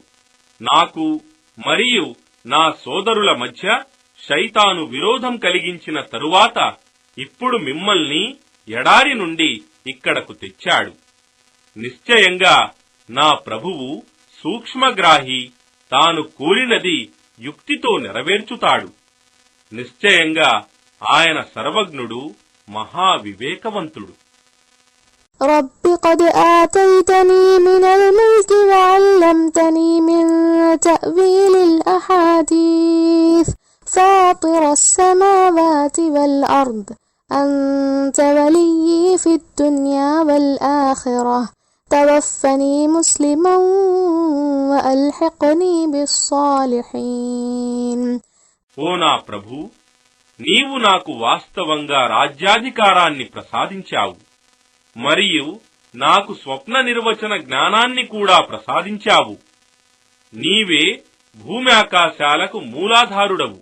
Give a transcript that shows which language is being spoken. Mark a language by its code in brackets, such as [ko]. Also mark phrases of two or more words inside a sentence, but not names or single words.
[te] నాకు మరియు నా సోదరుల మధ్య శైతాను విరోధం కలిగించిన తరువాత ఇప్పుడు మిమ్మల్ని ఎడారి నుండి ఇక్కడకు తెచ్చాడు. నిశ్చయంగా నా ప్రభువు సూక్ష్మగ్రాహి, తాను కోరినది యుక్తితో నెరవేర్చుతాడు. నిశ్చయంగా ఆయన సర్వజ్ఞుడు, మహావివేకవంతుడు. [ar] رب قد آتيتني من الملك وعلمتني من تأويل الأحاديث فاطر السماوات والأرض أنت ولي في الدنيا والآخرة توفني مسلما وألحقني بالصالحين. [te] ఓ నా ప్రభు, నీవు నాకు వాస్తవంగా రాజ్యాధికారాన్ని ప్రసాదించావు. మరియు నాకు స్వప్న నిర్వచన జ్ఞానాన్ని కూడా ప్రసాదించావు. నీవే భూమి ఆకాశాలకు మూలాధారుడవు.